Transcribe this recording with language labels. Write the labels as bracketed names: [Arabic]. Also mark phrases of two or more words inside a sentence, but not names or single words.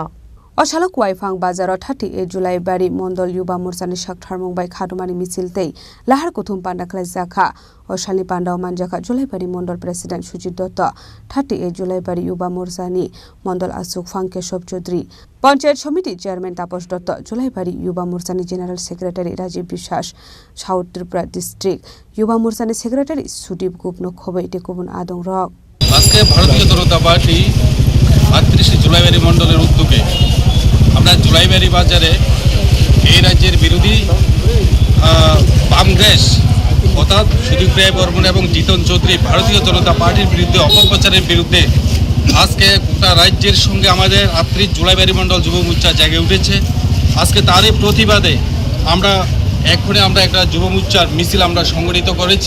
[Kok Borok] Oshalok Waifang Bazaro 38 July bari Mondol Yuba Morcha ni shak tharmung bai khadumani misil te lahar kuthum panda khlaijaka Oshali Pandao Manjaka July bari Mondol President Sujit Dott 38 July bari Yuba Morcha ni Mondol achok phang Keshav Chaudhary Panchayat Samiti Chairman Taposh Dott July bari Yuba Morcha ni [English] General Secretary [Kok Borok] Rajiv Bishwas South Tripura District Yuba Morcha ni Secretary Sudip Gupno khoboi te kubun adongra [Bangla] আজকে ভারতীয় জনতা পার্টি 38 জুলাইবাড়ি মণ্ডলের উদ্যোগে আমরা জুলাইবাড়ি বাজারে এই রাজ্যের বিরোধী বামগ্রেস অর্থাৎ সুদীপ রায় বর্মন এবং জিতন চৌধুরী ভারতীয় জনতা পার্টির বিরুদ্ধে অপপ্রচারের বিরুদ্ধে আজকে গোটা রাজ্যের সঙ্গে আমাদের 38 জুলাইবাড়ি মণ্ডল যুব মোর্চা জেগে উঠেছে আজকে তারই প্রতিবাদে আমরা একটা যুব মোর্চার মিছিল আমরা সংগঠিত করেছি।